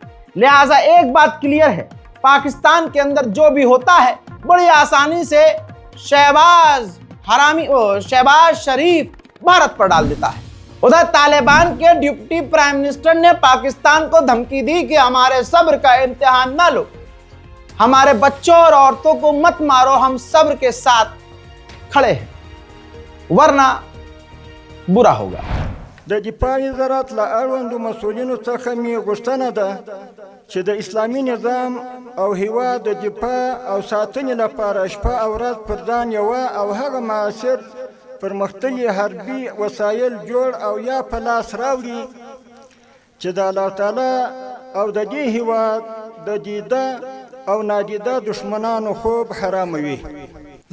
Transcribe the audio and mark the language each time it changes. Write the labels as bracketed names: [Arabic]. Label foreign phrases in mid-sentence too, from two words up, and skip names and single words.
[Hindi] लिहाजा एक बात क्लियर है, पाकिस्तान के अंदर जो भी होता है बड़ी आसानी से शहबाज शरीफ भारत पर डाल देता है। उधर तालिबान के डिप्टी प्राइम मिनिस्टर ने पाकिस्तान को धमकी दी कि हमारे सब्र का इम्तिहान ना लो, हमारे बच्चों और औरतों को मत मारो, हम सब्र के साथ खड़े हैं, वरना बुरा होगा। [Pashto] د دفاع وزارت له اړوندو مسؤلینو څخه مې غوښتنه ده چې د اسلامي نظام او هیواد د دفاع او ساتنې لپاره شپه او ورځ پر ځان یوه او هغه معاصر پرمختللي حربي وسایل جوړ او یا په لاس راوړي چې د الله تعالی او د دې هیواد د دیده او نادیده دشمنانو خوب حراموي.